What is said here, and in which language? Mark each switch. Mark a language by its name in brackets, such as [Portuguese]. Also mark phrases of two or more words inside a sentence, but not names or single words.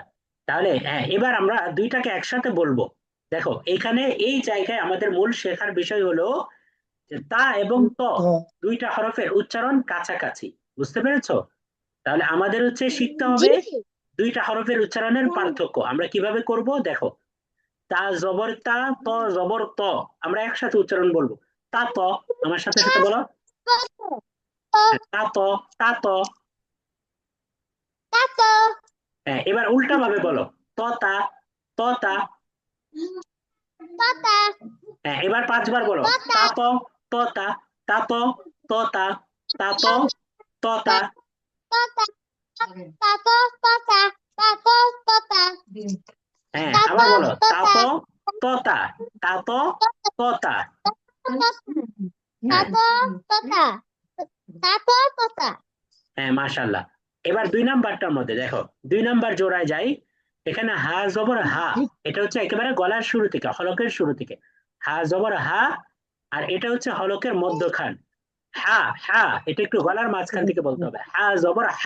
[Bangla] তাহলে হ্যাঁ এবার আমরা দুইটাকে একসাথে বলবো। দেখো এখানে এই জায়গায় আমাদের মূল শেখার বিষয় হলো যে তা এবং ত দুইটা হরফের উচ্চারণ কাছাকাছি, বুঝতে পেরেছো? তাহলে আমাদের হচ্ছে শিখতে জি হবে দুইটা হরফের উচ্চারণের পার্থক্য আমরা কিভাবে করব। দেখো তা জবর তা, ত জবর ত, আমরা একসাথে উচ্চারণ বলবো। তা ত, আমার সাথে সাথে বলো। হ্যাঁ, তা ত, তা ত। তাতো হ্যাঁ এবার উল্টা ভাবে বলো, ত তা, ত তা। তাতা হ্যাঁ এবার 5 বার বলো, তাতা তা ত, ত তা, তা ত, ত তা, তা ত, ত তা। তাতা তাতো তাতা তাতো তাতা হ্যাঁ আবার তাতো বলো, তা তাতা ত, ত তা, তা ত, ত তা। হ্যাঁ তাতো তাতা তাতো তাতা হ্যাঁ মাশাআল্লাহ। এবার 2 নাম্বারটার মধ্যে দেখো, 2 নাম্বার জোড়ায় যাই। এখানে হা জবর হা, এটা হচ্ছে একেবারে গলার শুরু থেকে, হলকের শুরু থেকে হা জবর হা। আর এটা হচ্ছে হলকের মধ্যখান, হা হা, এটা একটু গলার মাঝখান থেকে বলতে হবে, হা জবর হা।